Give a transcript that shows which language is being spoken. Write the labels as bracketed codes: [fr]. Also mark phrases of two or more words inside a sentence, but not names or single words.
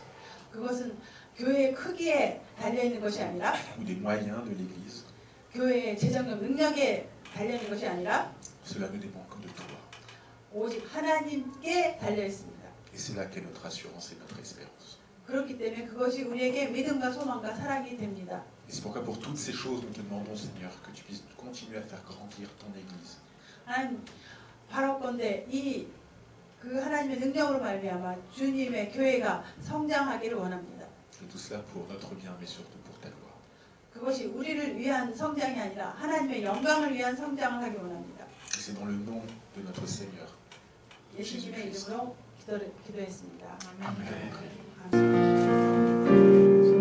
[ko] 그것은 교회의 크기에 달려있는 것이 아니라 [fr] ou des moyens de l'Église, [ko] 교회의 재정적 능력에 달려있는 것이 아니라 [fr] cela ne dépend que de toi. [ko] 오직 하나님께 달려 있습니다. [fr] Et c'est là qu'est notre assurance et notre espérance. [ko] 그렇기 때문에 그것이 우리에게 믿음과 소망과 사랑이 됩니다. [fr] Et c'est pourquoi pour toutes ces choses nous te demandons Seigneur que tu puisses continuer à faire grandir ton Église. [ko] 하나님 바라건대 그 하나님의 능력으로 말미암아 주님의 교회가 성장하기를 원합니다. [fr] Et tout cela pour notre bien, mais surtout pour ta gloire. [ko] 그것이 우리를 위한 성장이 아니라 하나님의 영광을 위한 성장을 하기 원합니다. [fr] Et c'est dans le nom de notre Seigneur. [ko] 예수님의 이름으로 기도했습니다. [fr] Amen. [ko] 아멘.